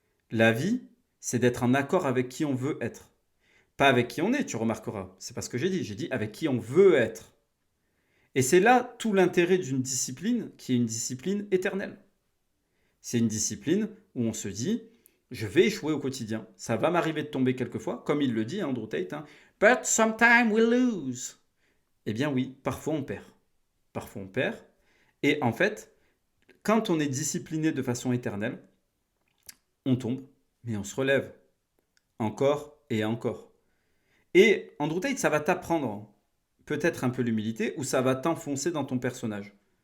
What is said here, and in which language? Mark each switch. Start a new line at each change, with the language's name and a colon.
French: La vie, c'est d'être en accord avec qui on veut être. Pas avec qui on est, tu remarqueras. C'est pas ce que j'ai dit. J'ai dit avec qui on veut être. Et c'est là tout l'intérêt d'une discipline qui est une discipline éternelle. C'est une discipline où on se dit, je vais échouer au quotidien. Ça va m'arriver de tomber quelquefois, comme il le dit, Andrew Tate.
English: Hein, but sometimes we lose.
French: Eh bien oui, parfois on perd. Parfois on perd. Et en fait, quand on est discipliné de façon éternelle, on tombe, mais on se relève. Encore et encore. Et Andrew Tate, ça va t'apprendre peut-être un peu l'humilité ou ça va t'enfoncer dans ton personnage.